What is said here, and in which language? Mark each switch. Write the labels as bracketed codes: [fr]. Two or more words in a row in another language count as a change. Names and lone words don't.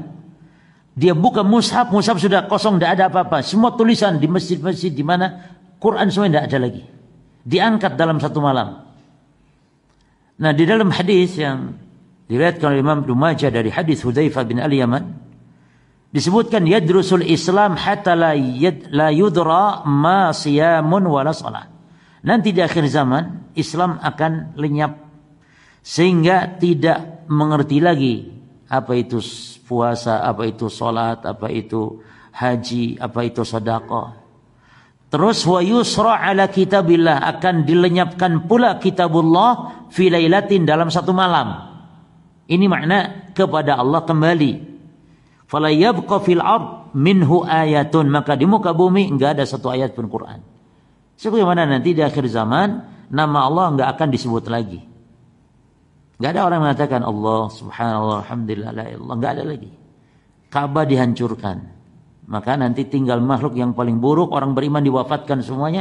[id] Dia buka mushaf sudah kosong, tidak ada apa-apa. Semua tulisan di masjid-masjid di mana Quran semua tidak ada lagi. Diangkat dalam satu malam. Nah di dalam hadis yang diriwayatkan oleh Imam Ibnu Majah dari hadis Hudzaifah bin Al-Yaman disebutkan [ar] يدرس الإسلام حتى لا يدرى ما صيام ولا صلاة. [id] Nanti di akhir zaman Islam akan lenyap sehingga tidak mengerti lagi apa itu puasa, apa itu salat, apa itu haji, apa itu sedekah. Terus [ar] ويسرى على كتاب الله [id] akan dilenyapkan pula kitabullah [ar] في ليلة [id] dalam satu malam. Ini makna kepada Allah kembali. [ar] فلا يبقى في الأرض منه آية [id] maka di muka bumi enggak ada satu ayat pun Quran. Sebagaimana nanti di akhir zaman nama Allah enggak akan disebut lagi. Enggak ada orang mengatakan Allah [ar] سبحان الله الحمد لله لا إله إلا الله, [id] enggak ada lagi. Ka'bah dihancurkan. Maka nanti tinggal makhluk yang paling buruk, orang beriman diwafatkan semuanya.